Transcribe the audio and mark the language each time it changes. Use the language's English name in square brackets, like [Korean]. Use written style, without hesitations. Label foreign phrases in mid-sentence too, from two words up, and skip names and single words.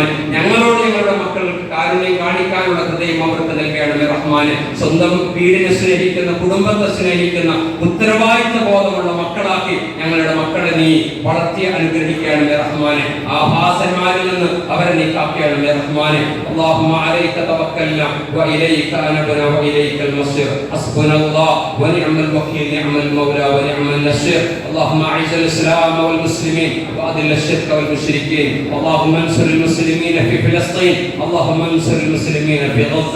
[Malayalam] ഞങ്ങളോട് ഞങ്ങളുടെ മക്കൾക്ക് കാരുണ്യം കാണിക്കാനുള്ള ഹൃദയം അവർക്ക് നൽകണമേ റഹ്മാനെ. സ്വന്തം വീടിനെ സ്നേഹിക്കുന്ന, കുടുംബത്തെ സ്നേഹിക്കുന്ന, ഉത്തരവാദിത്ത ബോധമുള്ള മക്കളാക്കി ഞങ്ങളുടെ മക്കളെ നീ വളർത്തി അനുഗ്രഹിക്കണമേ റഹ്മാനെ. ആഭാസന്മാരിൽ നിന്ന് അവരെ നീ കാക്കണമേ റഹ്മാനെ. [Arabic] اللهم عليك توكلنا واليك انبنا واليك المصير حسبنا الله ونعم الوكيل نعم المولى ونعم النصير. اللهم اعز الاسلام والمسلمين واذل الشرك والمشركين. اللهم انصر المسلمين في فلسطين. اللهم انصر المسلمين في غزه.